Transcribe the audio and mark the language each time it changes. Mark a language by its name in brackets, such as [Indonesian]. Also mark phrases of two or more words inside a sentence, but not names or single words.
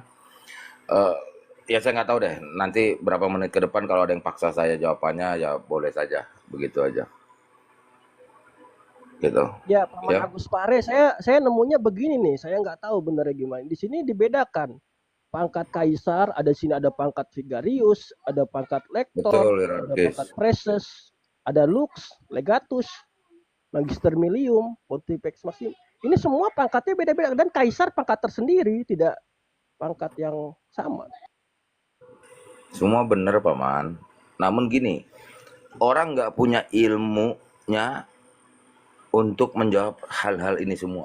[Indonesian] Ya saya nggak tahu deh nanti berapa menit ke depan kalau ada yang paksa saya jawabannya ya boleh saja begitu aja. Gitu. Ya, Paman Agus Pare, saya nemunya begini nih, saya nggak tahu benernya gimana. Di sini dibedakan pangkat kaisar, ada sini ada pangkat Vigarius, ada pangkat lektor, ada pangkat preses, ada lux, legatus, [Latin] magister milium, pontifex maximus. [Indonesian] Ini semua pangkatnya beda-beda dan kaisar pangkat tersendiri, tidak pangkat yang sama. Semua benar Paman. Namun gini, orang nggak punya ilmunya untuk menjawab hal-hal ini semua.